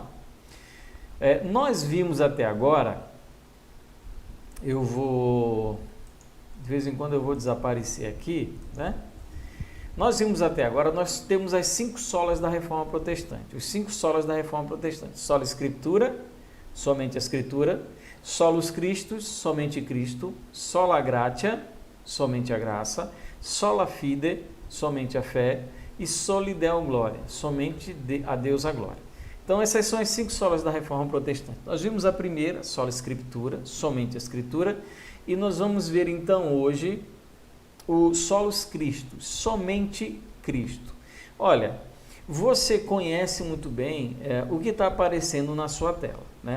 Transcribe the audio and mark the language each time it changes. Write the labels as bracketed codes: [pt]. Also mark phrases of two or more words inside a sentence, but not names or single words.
[pt] Nós vimos até agora, de vez em quando eu vou desaparecer aqui, né? Nós vimos até agora, nós temos as 5 solas da Reforma Protestante, os 5 solas da Reforma Protestante: sola Escritura, somente a Escritura; [la] solus Christus, [pt] somente Cristo; [la] sola gratia, [pt] somente a graça; [la] sola fide, [pt] somente a fé; e [la] soli deo gloria, [pt] somente a Deus a glória. Então, essas são as 5 solas da Reforma Protestante. Nós vimos a primeira, sola Escritura, somente a Escritura, e nós vamos ver então hoje o [la] solus Christus, [pt] somente Cristo. Olha, você conhece muito bem o que está aparecendo na sua tela, né?